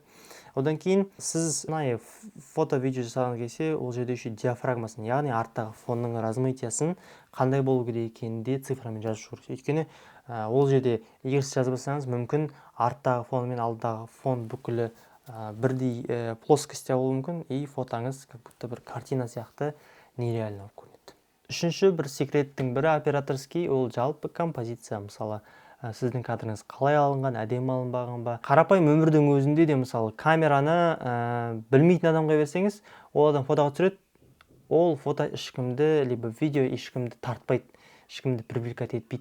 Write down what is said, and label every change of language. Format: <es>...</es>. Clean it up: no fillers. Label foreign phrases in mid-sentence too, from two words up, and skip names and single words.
<kk>Одан кейін сіз фото-видео жасаған кезде ол жерде еще диафрагмасын, яғни арттағы фонның размытиясын қандай болу керек екенін де цифрамен жазып шығу. Өйткені ол жерде егер сіз жазбасаңыз, мүмкін арттағы фон мен алдағы фон бүкілі бірдей плоскостьте болуы мүмкін, и фотоңыз как будто бір картина сияқты нереально болып көрінеді. Үшінші бір секреттің бірі операторский, ол жалпы композиция. Мысалы, сіздің кадрыңыз қалай алынған, әдемі алынбаған ба? Қарапайым өмірдің өзінде де, мысалы, камераны білмейтін адамға берсеңіз, ол адам фотоға түсіреді, ол фото ешкімді, либо видео ешкімді тартпайды, ешкімді привлекать етпейді.</kk>